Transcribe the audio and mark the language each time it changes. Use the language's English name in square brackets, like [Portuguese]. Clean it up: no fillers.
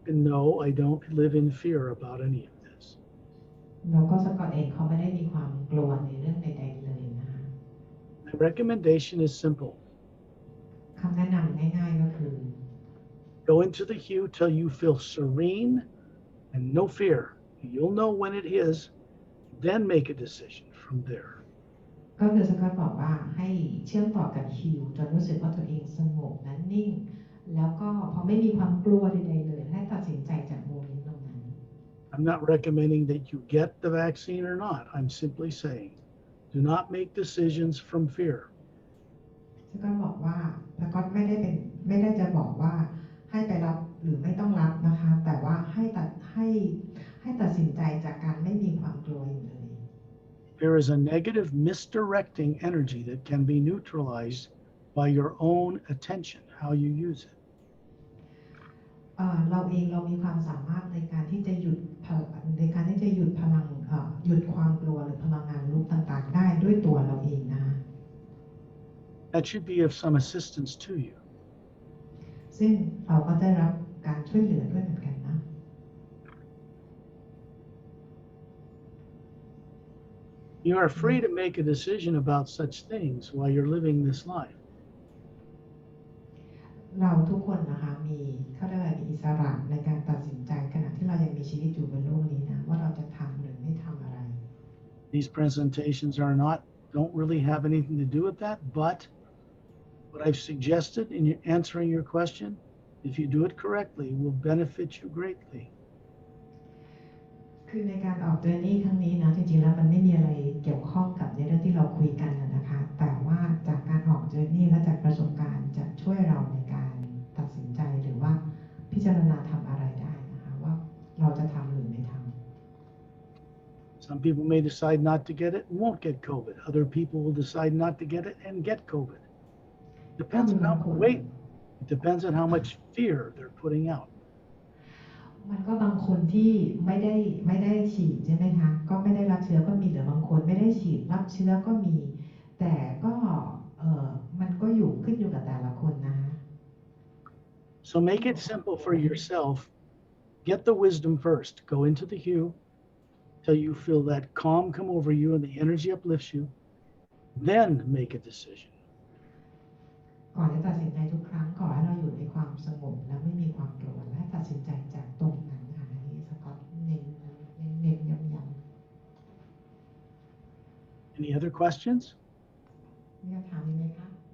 [English] No, I don't live in fear about any of this. [Thai] แล้วก็สกอตเองเขาไม่ได้มีความกลัวในเรื่องใดๆเลยนะคะ [English] My recommendation is simple. [Thai] คำแนะนำง่ายๆก็คือ [English] Go into the hue till you feel serene and no fear. You'll know when it is, then make a decision from there. [Thai] ก็คือสกอตบอกว่าให้เชื่อมต่อกับฮิวจนรู้สึกว่าตัวเองสงบและนิ่งแล้วก็พอไม่มีความกลัวใดๆเลยให้ตัดสินใจจากโมเมนต์ตรงนั้น [English] I'm not recommending that you get the vaccine or not. I'm simply saying, do not make decisions from fear. [Thai] สกอตบอกว่าสกอตไม่ได้จะบอกว่าให้ไปรับหรือไม่ต้องรับนะคะแต่ว่าให้ตัดสินใจจากการไม่มีความกลัวอยู่เลย [English] Fear is a negative misdirecting energy that can be neutralized by your own attention, how you use it. [Thai] เราเองเรามีความสามารถในการที่จะหยุดพลังหยุดความกลัวหรือพลังงานลบต่างๆได้ด้วยตัวเราเองนะ [English] That should be of some assistance to you. [Thai] ซึ่งเราก็ได้รับการช่วยเหลือด้วยเหมือนกันนะ [English] You are free to make a decision about such things while you're living this life. [Thai] เราทุกคนนะคะมีอิสระในการตัดสินใจขณะที่เรายังมีชีวิตอยู่บนโลกนี้นะว่าเราจะทำหรือไม่ทำอะไร [English] These presentations don't really have anything to do with that, but what I've suggested in answering your question, if you do it correctly, will benefit you greatly. [Thai] คือในการออกเจอร์นี่ครั้งนี้นะจริงๆแล้วมันไม่มีอะไรเกี่ยวข้องกับในเรื่องที่เราคุยกันนะคะแต่ว่าจากการออกเจอร์นี่และจากประสบการณ์จะช่วยเราในการตัดสินใจหรือว่าพิจารณาทำอะไรได้นะคะว่าเราจะทำหรือไม่ทำ [English] Some people may decide not to get it and won't get COVID. Other people will decide not to get it and get COVID. Depends on how it depends on how much fear they're putting out. [Thai] มันก็บางคนที่ไม่ได้ฉีดใช่ไหมคะก็ไม่ได้รับเชื้อก็มีหรือบางคนไม่ได้ฉีดรับเชื้อก็มีแต่ก็มันก็ขึ้นอยู่กับแต่ละคนนะ [English] So make it simple for yourself. Get the wisdom first. Go into the hue till you feel that calm come over you and the energy uplifts you. Then make a decision. [Thai] ก่อนจะตัดสินใจทุกครั้งขอให้เราอยู่ในความสงบและไม่มีความกลัวและตัดสินใจจากตรงนั้นค่ะอันนี้สกอตเน้นย้ำ [English] Any other questions? [Thai] มีคำถามไหมคะ